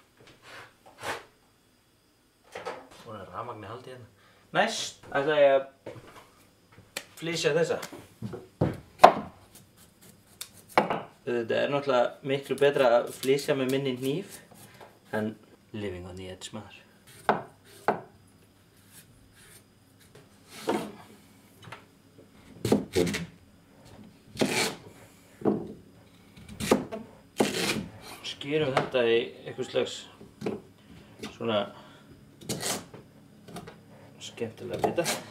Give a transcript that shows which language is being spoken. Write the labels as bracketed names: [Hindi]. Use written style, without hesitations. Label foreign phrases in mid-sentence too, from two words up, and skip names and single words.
[Icelandic] Og það er rafmagni haldið hérna. Næst ætla ég að flysja þessa. Þetta er náttúrulega miklu betra að flysja með minni hníf en [English] living on the edge [Icelandic] maður. Skerum þetta í eitthvað slags svona skemmtilega bita.